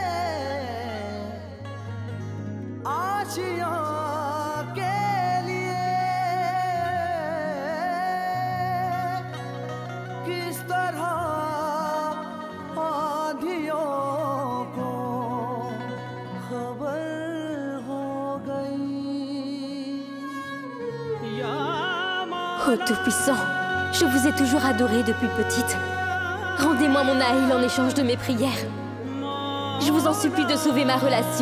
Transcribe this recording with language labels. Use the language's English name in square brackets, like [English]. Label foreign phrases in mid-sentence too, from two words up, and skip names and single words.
[Hindi] आशियां के लिए किस तरह आंधियों को खबर हो गई। [French] Ô Tout-Puissant, je vous ai toujours adoré depuis petite. Rendez-moi mon Nahil en échange de mes prières. Je vous en supplie de sauver ma relation.